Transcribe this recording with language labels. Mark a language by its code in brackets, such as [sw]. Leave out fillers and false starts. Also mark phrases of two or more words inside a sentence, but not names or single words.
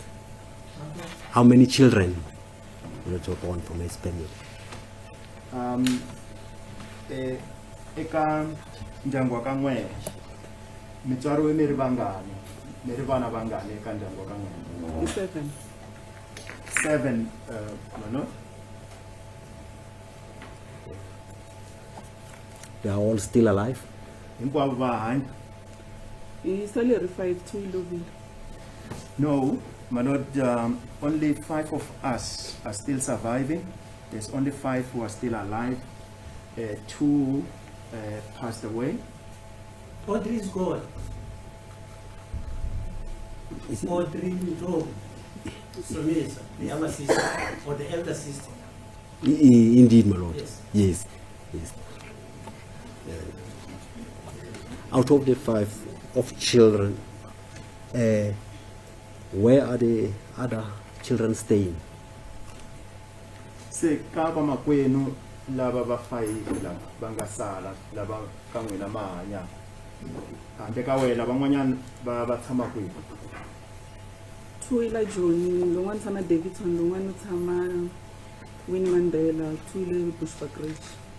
[en] How many children were born from his family? [ts] Eka ndyangu wa ka N'wene, mitswari we mi ri vangani? Mi ri vana vangani eka ndyangu wa ka N'wene? [en] 7. 7, no? They are all still alive? [ts] Hinkwavo va hanya? Hi salary 5 to ilovile. [en] No, my lord, only 5 of us are still surviving. There's only 5 who are still alive. 2 passed away. Audrey is gone. Audrey Ndlovu, Somisa, the younger sister or the elder sister. Indeed, my lord. Yes. Yes. Yes. Out of the 5 of children, where are the other children staying? [ts] Se ka va makwenu lava va fayila va nga sala lava ka n'wina ma hanya. Handle ka wena van'wanyana va tshama kwihi? 2 ila Joni, lowun'wana tshama Davidson, lowun'wana tshama Winnie Mandela, 2 ile Bushbuck Ridge.